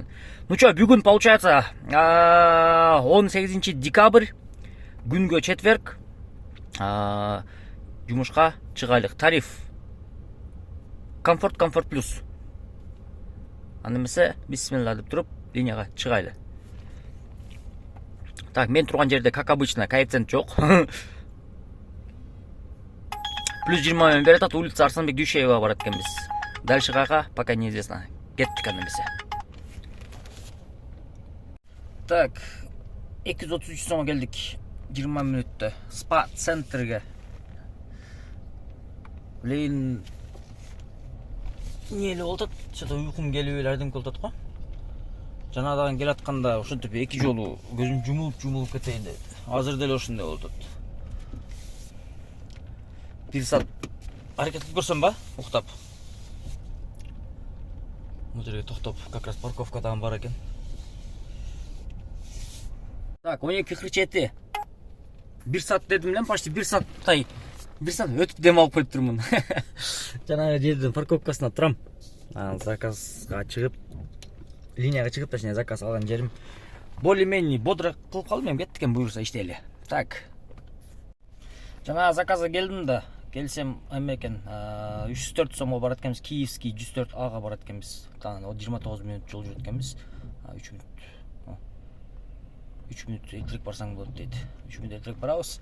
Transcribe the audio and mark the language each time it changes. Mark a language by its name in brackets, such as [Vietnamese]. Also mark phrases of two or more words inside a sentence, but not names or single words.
[Russian] Ну чо, [Kyrgyz] бүгүн получается 18 декабрь, күнгө четверг. Жумушка чыгайлык. Тариф комфорт плюс. Аны эмесе бисмилла деп туруп линияга чыгайлы. Так, мен турган жерде [Russian] как обычно [Kyrgyz] коэффициент жок. Плюс 20 мен берет атат, улица Арсланбек Дүйшеева барат экенбиз. [Russian] Дальше каяка пока неизвестно. [Kyrgyz] Кеттик аны эмесе. Так, 233 сомго келдик. 20 мүнөттө спа центрге. Блин, не эле болуп атат? Что-то уйкум келип эле айдым болуп атат го. Жанагыдан келатканда ошентип эки жолу көзүм жумулуп кетейин деп. Азыр деле ошондой болуп атат. Бир саат аракет кылып көрсөм ба? Уктап. Бул жерге токтоп, [Russian] как раз [Kyrgyz] парковкадан бар экен. Так, 12:47. 1 саат дедим элем, почти 1 сааттай. 1 саат өтүп дем алып коюп турмун. Жанагы жердин парковкасына турам. Заказга чыгып, линияга чыгып, точнее заказ алган жерим [Russian] более-менее бодро [Kyrgyz] кылып калдым, эми кеттик, буюрса иштейли. Так. Жана заказга келдим да, келсем эме экен, 304 сомго барат экенбиз, Киевский 104 ага барат экенбиз. 29 мүнөт жол жүрөт экенбиз. 3 мүнөт. 3 мүнөт эртерээк барсаң болот дейт. 3 мүнөт эртерээк барабыз.